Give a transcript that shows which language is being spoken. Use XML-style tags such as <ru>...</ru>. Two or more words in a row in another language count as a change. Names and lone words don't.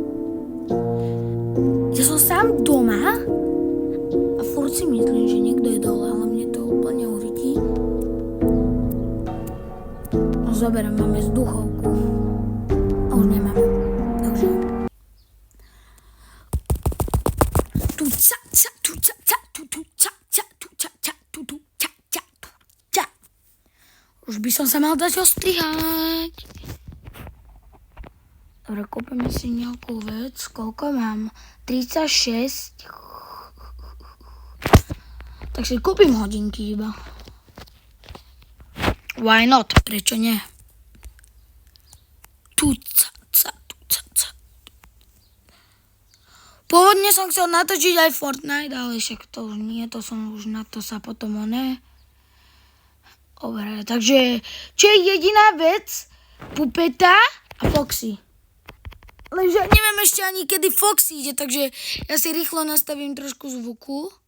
<sk>Ja som sám doma a furt si myslím, že niekto je dole, ale mne to úplne uvidí. No zoberiem, máme vzduchovku. A už nemáme. Takže... Tu ca, ca, tu ca, ca, tu ca, ca, tu ca, ca, tu ca, ca, tu ca. Už by som sa mal dať ostrihať. Dobre, kúpime si nejakú vec. Koľko mám? 36. Takže kúpim hodinky iba.</sk> <en>Why not?</en> <sk>Prečo nie? Tu ca, ca, tu ca, ca. Pôvodne som chcel natočiť aj Fortnite, ale však to už nie, to som už na to sa potom Dobre, takže čo je jediná vec? Pupeta a Foxy. Lenže neviem ešte ani kedy Foxy ide, takže ja si rýchlo nastavím trošku zvuku.</sk>